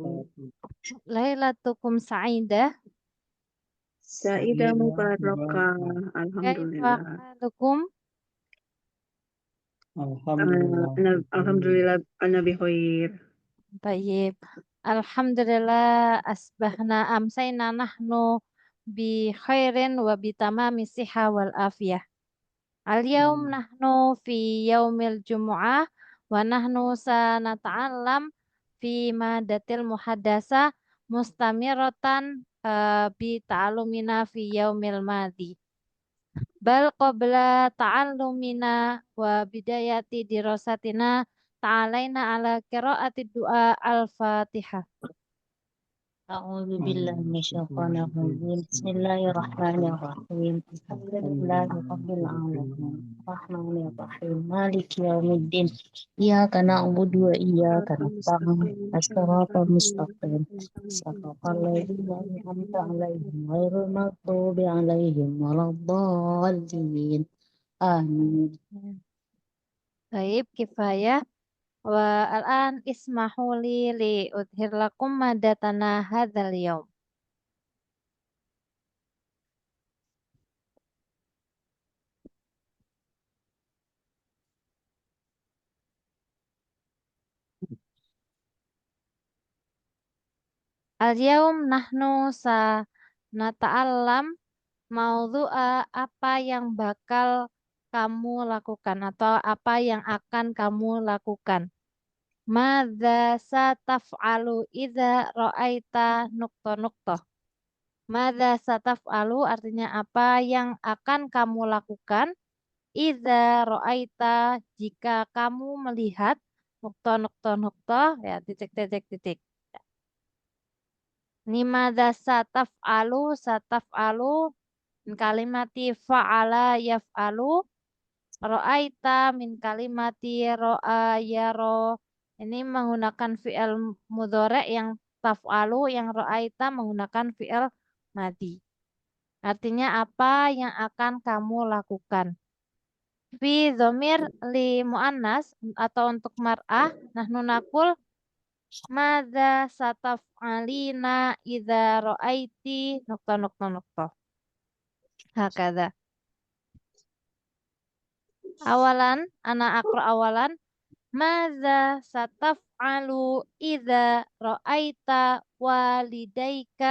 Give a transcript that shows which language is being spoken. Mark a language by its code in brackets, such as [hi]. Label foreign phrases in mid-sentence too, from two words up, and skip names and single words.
[ar] ليلتكم سعيدة. سعيدة مباركة. كيف الحمد لله. حالكم? الحمد لله. الحمد لله نبي خير. Baik. الحمد لله أصبحنا أمسينا نحن بخير وبتمام صحة والعافية. اليوم نحن في يوم الجمعة ونحن سنتعلم في مادة المحادثة مستمرة بتعلمنا في اليوم الماضي. بل قبل تعلمنا وبداية دراستنا تعالينا على قراءة دعاء الفاتحة. أعوذ بالله من الشيطان الرجيم بسم الله الرحمن الرحيم الحمد لله رب العالمين الرحمن الرحيم مالك يوم الدين إياك نعبد وإياك نستعين الصراط المستقيم صراط الذين أنعمت عليهم غير المغضوب عليهم ولا الضالين آمين. [id] Baik, [ar] كفاية. والآن اسمحوا لي أحضر لكم مادتنا هذا اليوم. اليوم نحن سنتعلم موضوع [id] apa yang bakal kamu lakukan atau apa yang akan kamu lakukan. [ar] ماذا ستفعل إذا رأيت نقطة. ماذا ستفعل [id] artinya apa yang akan kamu lakukan [ar] إذا رأيت [id] jika kamu melihat nukta ya titik. [ar] Ini ماذا ستفعل من كلمة فعل يفعل. رأيت من كلمة رأى يرى. [id] Ini menggunakan [ar] فعل مضارع' [id] yang taf'alu, yang ra'aita menggunakan [ar] فعل ماض. [id] Artinya apa yang akan kamu lakukan. [ar] في ضمير للمؤنث [id] atau untuk [ar] مرأة، نحن نقول ماذا ستفعلين إذا رأيت نقطة. هكذا. أولاً، أولاً. ماذا ستفعل إذا رأيت والديك.